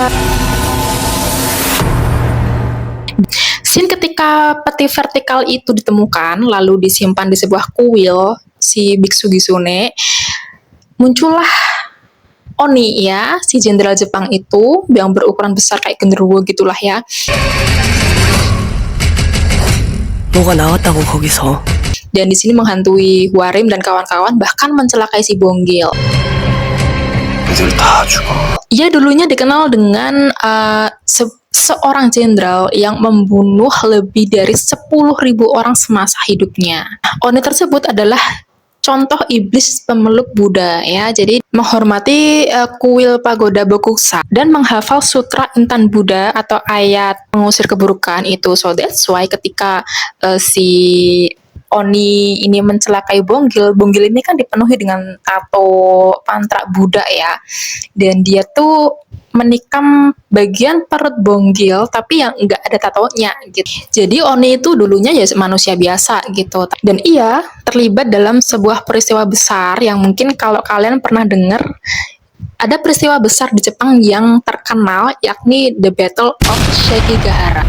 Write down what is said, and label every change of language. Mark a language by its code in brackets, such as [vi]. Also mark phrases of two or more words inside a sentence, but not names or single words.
[id] Scene ketika peti vertikal itu ditemukan lalu disimpan di sebuah kuil si Biksu Gisune, muncullah Oni ya, si jenderal Jepang itu yang berukuran besar kayak genderuwo gitulah ya. [ko] 뭐가 나왔다고 거기서? [id] Dan di sini menghantui Hwarim dan kawan-kawan, bahkan mencelakai si Bonggil. Ia dulunya dikenal dengan seorang jenderal yang membunuh lebih dari 10.000 orang semasa hidupnya. Oni tersebut adalah contoh iblis pemeluk Buddha ya. Jadi menghormati kuil pagoda Bokuksa dan menghafal sutra intan Buddha atau ayat mengusir keburukan itu. [en] So that's why [id] ketika si Oni ini mencelakai Bonggil ini kan dipenuhi dengan tato pantra Buddha ya. Dan dia tuh menikam bagian perut Bonggil tapi yang enggak ada tatonya gitu. Jadi Oni itu dulunya ya manusia biasa gitu. Dan ia terlibat dalam sebuah peristiwa besar yang mungkin kalau kalian pernah dengar, ada peristiwa besar di Jepang yang terkenal yakni The Battle of Sekigahara.